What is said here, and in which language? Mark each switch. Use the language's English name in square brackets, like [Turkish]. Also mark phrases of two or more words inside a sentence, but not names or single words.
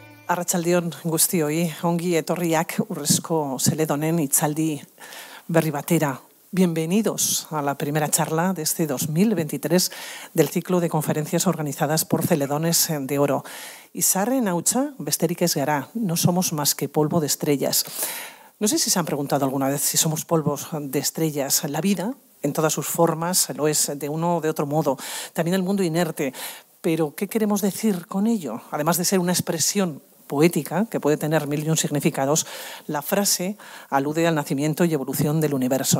[Basque] Arratsaldeon guztioi, ongi etorriak Urrezko Zeledonen hitzaldi berri batera. [Spanish] Bienvenidos a la primera charla de este 2023 del ciclo de conferencias organizadas por Celedones de Oro. [Basque] Izarren hautsa besterik ez gara, [Spanish] no somos más que polvo de estrellas. No sé si se han preguntado alguna vez si somos polvos de estrellas. La vida, en todas sus formas, lo es de uno o de otro modo. También el mundo inerte. Pero, ¿qué queremos decir con ello? Además de ser una expresión poética, que puede tener mil y un significados, la frase alude al nacimiento y evolución del universo.